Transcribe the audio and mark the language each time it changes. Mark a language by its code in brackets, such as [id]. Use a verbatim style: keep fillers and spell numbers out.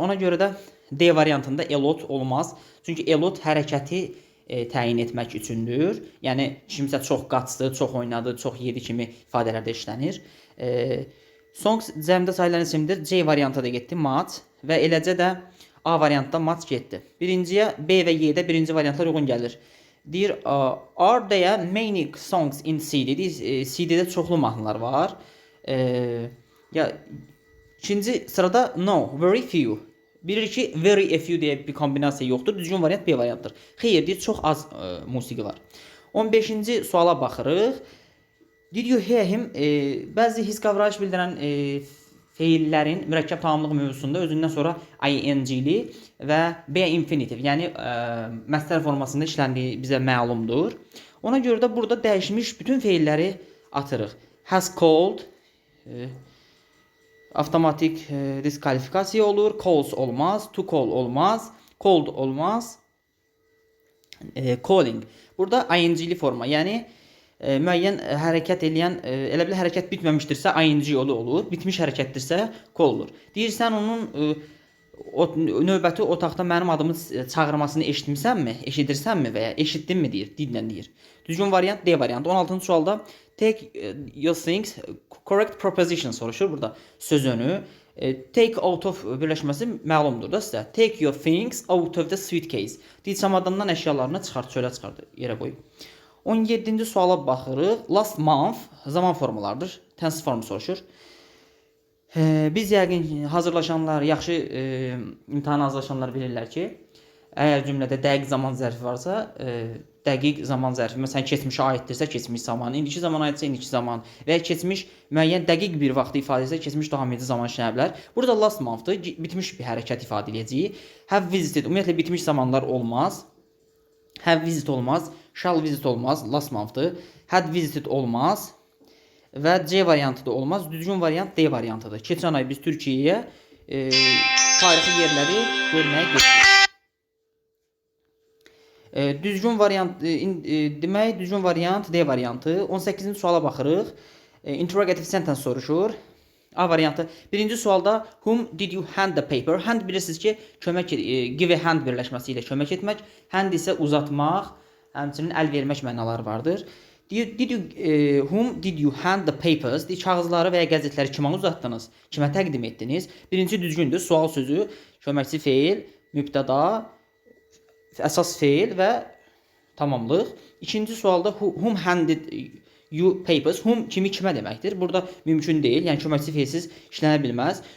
[az] Ona görə də D variantında elot olmaz. Çünki elot hərəkəti e, təyin etmək üçündür. Yəni kimsə çox qaçdı, çox oynadı, çox yedi kimi ifadələrdə işlənir. E, Songs cəmdə sayılan isimdir. C varianta da getdi mat və eləcə də A variantda mat getdi. Birinciyə B və Y-də birinci variantlar uyğun gəlir. Deyir, [en] "Uh, are there many songs in C D? [az] Deyir, C D-də çoxlu mahnılar var. E, ya İkinci sırada [en] no, very few. [az] Bilirik ki, [en] very a few [az] deyə bir kombinasiya yoxdur. Düzgün variant B variantdır. Xeyr, deyir, çox az e, musiqi var. on beşinci suala baxırıq. [en] Did you hear him? [az] E, bəzi his qavrayış bildirən e, feillərin mürəkkəb tamamlıq mövzusunda özündən sonra ing-li və be infinitive, yəni e, məzdər formasında işləndiyi bizə məlumdur. Ona görə də burada dəyişmiş bütün feilləri atırıq. [en] Has called [az] e, avtomatik e, diskalifikasiya olur. Calls olmaz, to call olmaz, called olmaz, e, calling. Burada ing-li forma, yəni e, müəyyən e, hərəkət eləyən, e, elə bil hərəkət bitməmişdirsə ing yolu olur, bitmiş hərəkətdirsə kol olur. Deyirsən onun e, o, növbəti otaqda mənim adımı çağırmasını eşitmisənmi, eşidirsənmi və ya eşitdinmi deyir, didlə deyir. Düzgün variant D variantı. on altıncı sualda take e, [en] your things correct proposition [az] soruşur burada sözünü. E, take out of birləşməsi məlumdur da sizə. [en] Take your things out of the suitcase. [az] Deyir çamadandan əşyalarını çıxart, çölə çıxart, yerə qoy. on yeddinci suala baxırıq. Last month zaman formalarıdır. Tense formu soruşur. E, biz yəqin hazırlaşanlar, yaxşı e, imtahana hazırlaşanlar bilirlər ki, əgər cümlədə dəqiq zaman zərfi varsa, e, dəqiq zaman zərfi, məsələn, keçmişə aiddirsə, keçmiş zaman, indiki zaman aiddirsə, indiki zaman və ya keçmiş müəyyən dəqiq bir vaxtı ifadə etsə, keçmiş daxilində zaman işlənə bilər. Burada last month-dır, bitmiş bir hərəkət ifadə edəcəyik. [en] Have visited, [az] ümumiyyətlə bitmiş zamanlar olmaz. [en] Have visit [az] olmaz, [en] shall visit [az] olmaz, last month-dır. [en] Had visited [az] olmaz. Və C variantı da olmaz. Düzgün variant D variantıdır. Keçən ay biz Türkiyəyə e, tarixi yerləri görməyə getdik. E, düzgün variant e, e, demək düzgün variant D variantı. on səkkizinci suala baxırıq. E, [en] interrogative sentence [az] soruşur. A variantı. Birinci sualda [en] whom did you hand the paper? [az] Hand bilirsiniz ki, kömək e, [en] give a hand [az] birləşməsi ilə kömək etmək, hand isə uzatmaq, həmçinin əl vermək mənaları vardır. [en] Did you, e, whom did you hand the papers? [az] Deyir, kağızları və ya qəzetləri kimə uzatdınız? Kimə təqdim etdiniz? Birinci düzgündür. Sual sözü, köməkçi feil, mübtəda, əsas feil və tamamlıq. İkinci sualda [en] whom handed you papers? [az] Whom kimi kimə deməkdir? Burada mümkün deyil. Yəni köməkçi feilsiz işlənə bilməz.